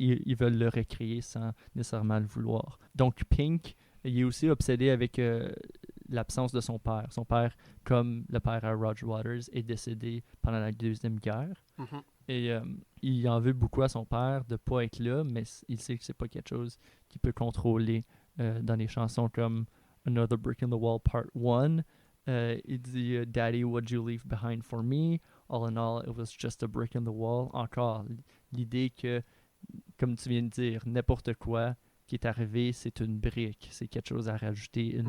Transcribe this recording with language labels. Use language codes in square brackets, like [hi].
[fr] Ils veulent le recréer sans nécessairement le vouloir. Donc Pink, il est aussi obsédé avec l'absence de son père. Son père, comme le père à Roger Waters, est décédé pendant la Deuxième Guerre. Mhm. Et il en veut beaucoup à son père de ne pas être là, mais il sait que c'est pas quelque chose qu'il peut contrôler dans des chansons comme Another Brick in the Wall Part 1. Il dit [en] Daddy, what'd you leave behind for me? All in all, it was just a brick in the wall. [fr] Encore, l'idée que, comme tu viens de dire, n'importe quoi qui est arrivé, c'est une brique, c'est quelque chose à rajouter, une